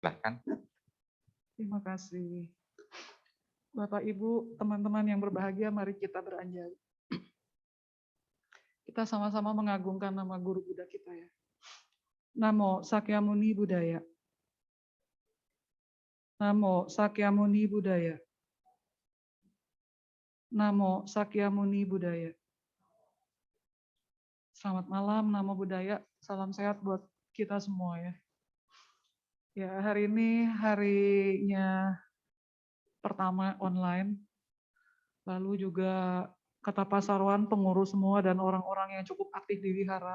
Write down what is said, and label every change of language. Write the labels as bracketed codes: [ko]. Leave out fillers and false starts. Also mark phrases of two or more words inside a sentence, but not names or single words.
[id] Silahkan. Terima kasih. Bapak, Ibu, teman-teman yang berbahagia, mari kita beranjali. Kita sama-sama mengagungkan nama guru Buddha kita ya. [pi] Namo Sakyamuni Buddhaya. Namo Sakyamuni Buddhaya. Namo Sakyamuni Buddhaya. [id] Selamat malam, [pi] Namo Buddhaya. [id] Salam sehat buat kita semua ya. Ya, hari ini harinya pertama online. Lalu juga kata Pak Sarwan, pengurus semua dan orang-orang yang cukup aktif di wihara.